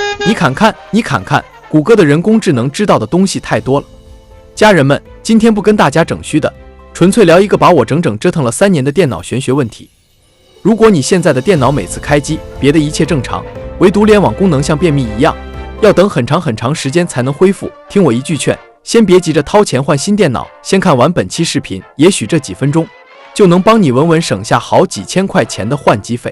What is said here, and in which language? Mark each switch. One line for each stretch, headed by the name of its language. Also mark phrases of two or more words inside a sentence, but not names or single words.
Chinese: 你看看，谷歌的人工智能知道的東西太多了。家人们，今天不跟大家整虛的，纯粹聊一个把我整整折腾了3年的電腦玄學問題。如果你現在的電腦每次開機，別的一切正常，唯獨聯網功能像便秘一樣，要等很長時間才能恢復，聽我一句勸，先別急着掏錢換新電腦，先看完本期視頻，也許這幾分鐘就能幫你穩穩省下好幾千塊錢的換機費。